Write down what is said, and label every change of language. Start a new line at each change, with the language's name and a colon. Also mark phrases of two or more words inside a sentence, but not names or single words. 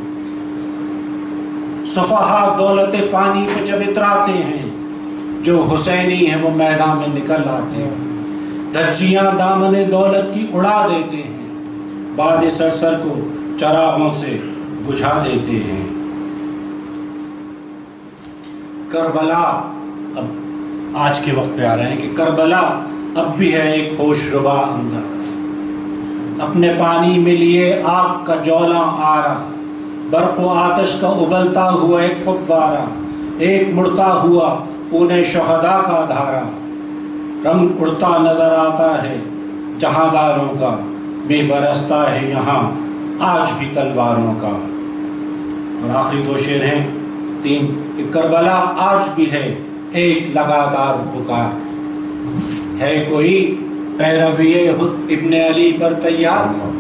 Urdu: صفحہ دولت فانی پہ جب اتراتے ہیں، جو حسینی ہیں وہ میدان میں نکل آتے ہیں، دھجیاں دامن دولت کی اڑا دیتے ہیں، باد سرسر کو چراغوں سے بجھا دیتے ہیں۔ کربلا، اب آج کے وقت پہ آ رہے ہیں کہ کربلا اب بھی ہے ایک ہوش ربا اندر، اپنے پانی میں لیے آگ کا جولاں آرا، برق و آتش کا ابلتا ہوا ایک فوارہ، ایک مڑتا ہوا خون شہداء کا دھارا، رنگ اڑتا نظر آتا ہے جہانداروں کا، میں برستا ہے یہاں آج بھی تلواروں کا۔ اور آخری 2 شعر ہیں 3 کہ کربلا آج بھی ہے ایک لگاتار پکار، ہے کوئی پیروی ابن علی پر تیار،